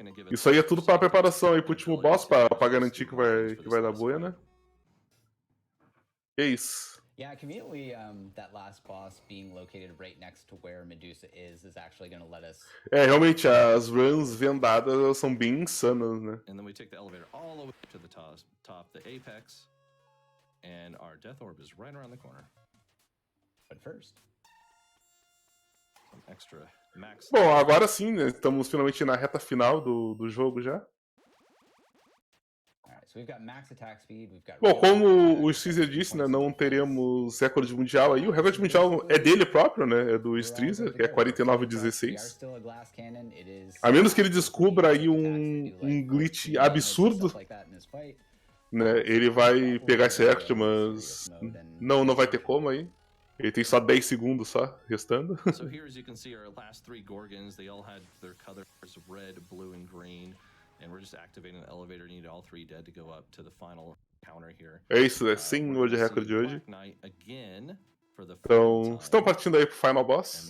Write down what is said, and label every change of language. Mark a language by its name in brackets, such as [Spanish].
[Portuguese] Isso aí é tudo pra preparação aí pro último boss, pra garantir que vai dar boa, né? É isso. [English] Yeah, conveniently, that last boss being located right next to where Medusa is actually going to let us. [Portuguese] É, realmente, as runs vendadas são bem insanas, né? [English] And then we take the elevator all the way to the top, the apex, and our death orb is right around the corner. But first, Some extra max. [Portuguese] Bom, agora sim, né? Estamos finalmente na reta final do jogo já. [English] so we've got max attack speed, we've got. [Portuguese] Bom, como o Caesar disse, né, não teremos recorde mundial aí. O recorde mundial é dele próprio, né? É do Caesar, que é 49,16. A menos que ele descubra aí um glitch absurdo, né? Ele vai pegar esse recorde, mas não vai ter como aí. Ele tem só 10 segundos só restando. [English] So here, as you can see, our last 3 Gorgons, they all had their colors red, blue, and green. And we're just activating the elevator. Need all 3 dead to go up to the final counter here. [Portuguese] É isso, é 100 hoje de recorde de hoje. [English] Again for the [Portuguese] Então, estão partindo aí pro final boss.